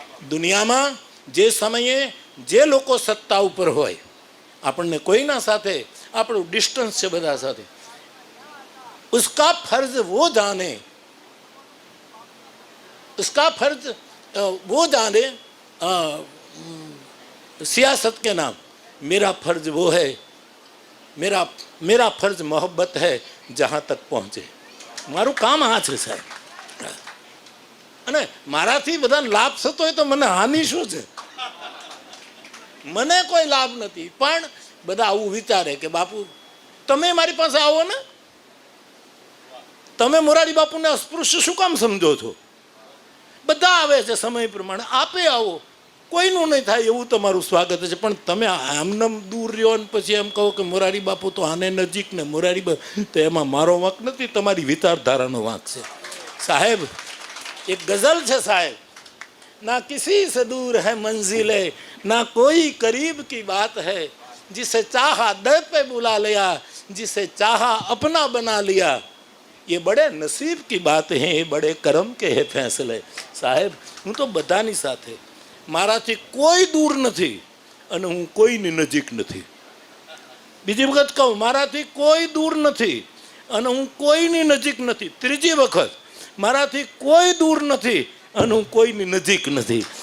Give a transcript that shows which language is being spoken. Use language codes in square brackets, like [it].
[gu] દુનિયામાં જે સમયે જે લોકો સત્તા ઉપર હોય, આપણને કોઈના સાથે આપણું ડિસ્ટન્સ છે બધા સાથે, [hi] उसका फर्ज वो जाने, उसका फर्ज वो जाने सियासत के नाम. मेरा फर्ज वो है, मेरा फर्ज मोहब्बत है जहाँ तक पहुँचे. [gu] મારું કામ આ છે સાહેબ. અને મારાથી બધાને લાભ થતો હોય તો મને હાનિ શું છે? મને કોઈ લાભ નથી. પણ બધા આવું વિચારે કે બાપુ તમે મારી પાસે આવો ને, તમે મોરારી બાપુને અસ્પૃશ્ય શું કામ સમજો છો? બધા આવે છે સમય પ્રમાણે, આપે આવો, કોઈનું નહીં થાય એવું તમારું સ્વાગત છે. પણ તમે આમને દૂર રહ્યો ને પછી એમ કહો કે મોરારી બાપુ તો આને નજીક ને મોરારી બાપુ, તો એમાં મારો વાંક નથી, તમારી વિચારધારાનો વાંક છે સાહેબ. [hi] एक गजल है साहब, ना किसी से दूर है मंजिले, ना कोई करीब की बात है, जिसे चाहा दर पे बुला लिया, जिसे चाहा अपना बना लिया, ये बड़े नसीब की बात है, ये बड़े करम के है फैसले. [gu] સાહેબ હું તો બધાની સાથે, મારાથી કોઈ દૂર નથી અને હું કોઈની નજીક નથી. બીજી વખત કહું, મારાથી કોઈ દૂર નથી અને હું કોઈની નજીક નથી. ત્રીજી વખત, મારાથી કોઈ દૂર નથી અને હું કોઈની નજીક નથી.